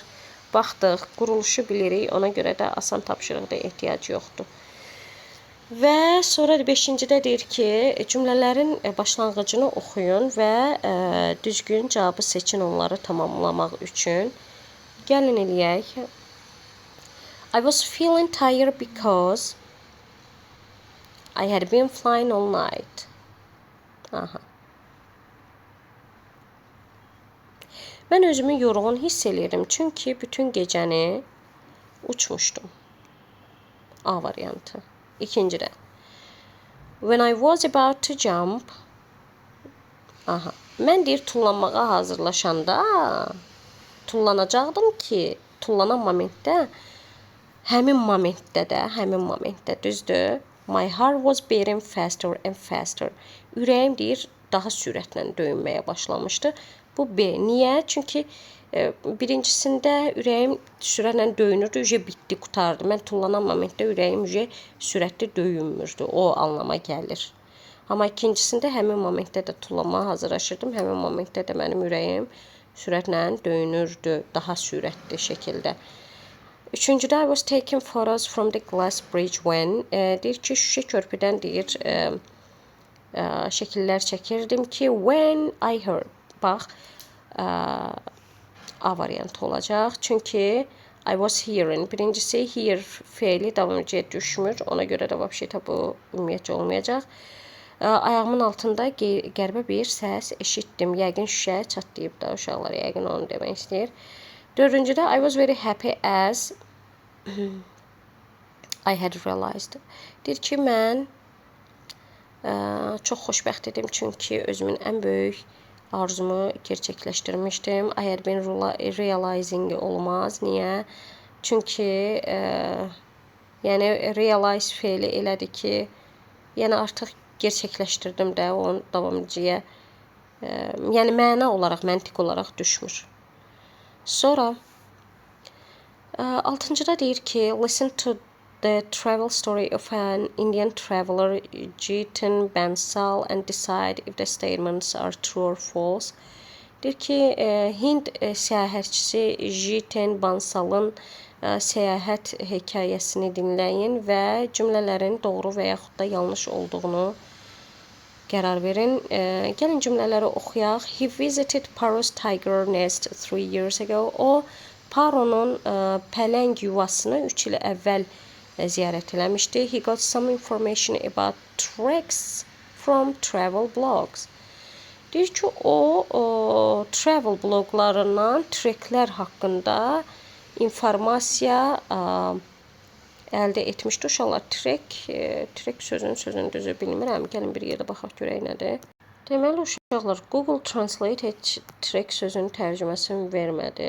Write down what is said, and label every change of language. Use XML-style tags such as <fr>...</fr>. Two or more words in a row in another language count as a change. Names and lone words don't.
<az>Baxdıq, quruluşu bilirik, ona görə də asan tapşırıqda ehtiyac yoxdur. Və sonra 5-cidə deyir ki, cümlələrin başlanğıcını oxuyun və düzgün cavabı seçin onları tamamlamaq üçün. Gəlin eləyək.</az> <en>I was feeling tired because I had been flying all night. Aha.</en> <az>Mən özümü yorğun hiss eləyirdim çünki bütün gecəni uçmuşdum. A variantı. İkincidə.</az> <en>When I was about to jump. Aha.</en> <az>Mən deyir tullanmağa hazırlaşanda tullanacaqdım ki, tullanan momentdə həmin momentdə düzdür.</az> <en>My heart was beating faster and faster.</en> <az>Ürəyim deyir daha sürətlə döyünməyə başlamışdı. Bu B. Niyə? Çünki birincisində ürəyim sürətlə döyünürdü, bitdi, qutardı. Mən tullanan momentdə ürəyim sürətli döyünmürdü. O anlama gəlir. Amma ikincisində həmin momentdə də tullanmağa hazırlaşırdım. Həmin momentdə də mənim ürəyim sürətlə döyünürdü, daha sürətli şəkildə. Üçüncüdə,</az> <en>I was taking photos from the glass bridge when,</en> <az>deyir ki, şüşə körpüdən deyir, şəkillər çəkirdim ki,</az> <en>when I heard,</en> <az>bax, A variantı olacaq.</az> <en>Çünki I was hearing,</en> <az>birincisi hear feili davamcıya düşmür, ona görə də vəbşətə bu ümumiyyətcə olmayacaq. Ayağımın altında qəribə bir səs eşitdim, yəqin şüşə çatlayıb da uşaqlar, yəqin onu demək istəyir. Dördüncüdə,</az> <en>I was very happy as I had realized.</en> <az>Deyir ki, mən çox xoşbəxt idim çünki özümün ən böyük arzumu gerçəkləşdirmişdim.</az> <en>I had been realizing olmaz.</en> <az>Niyə? Çünki yəni realize feili elədi ki, yəni artıq gerçəkləşdirdim də onun davamcıya. Yəni məna olaraq, məntiq olaraq düşmür. Sonra altıncıda deyir ki,</az> <en>listen to the travel story of an Indian traveler Jiten Bansal and decide if the statements are true or false.</en> <az>Deyir ki, Hind səyahətçisi Jiten Bansalın səyahət hekayəsini dinləyin və cümlələrin doğru və yaxud da yanlış olduğunu qərar verin. Gəlin cümlələri oxuyaq.</az> <en>He visited Paro's tiger nest 3 years ago.</en> <az>O, Paro'nun pələng yuvasını 3 il əvvəl ziyarət eləmişdi.</az> <en>He got some information about treks from travel blogs.</en> <az>Deyir ki, o travel bloglarından treklər haqqında informasiya əldə etmişdi. Uşaqlar, trek sözünü düzü bilmirəm. Gəlin bir yerdə baxaq görək nədir. Deməli, uşaqlar, Google Translate trek sözünün tərcüməsini vermədi.</az>